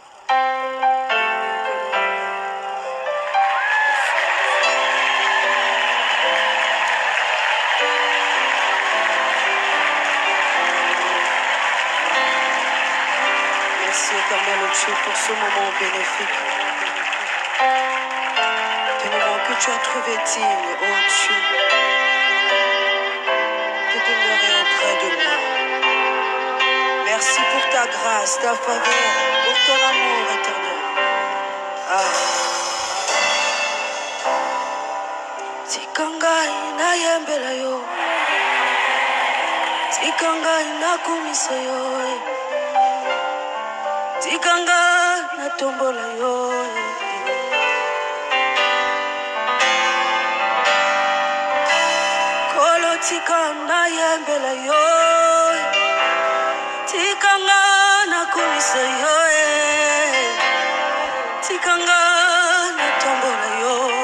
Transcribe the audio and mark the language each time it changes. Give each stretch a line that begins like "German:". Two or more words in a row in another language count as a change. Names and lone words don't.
French: Merci, éternel Dieu, pour ce moment bénéfique. Ce moment que tu as trouvé digne, oh Dieu, de demeurer auprès de moi. Merci pour ta grâce, ta faveur, pour ton amour éternel.
Lingala: Tikanga ina yembela yo, tikanga ina kumisa yo, tikanga na tombola yo. Kolo tikanga yembela yo, tikanga na kumisa yo, tikanga na tombola yo.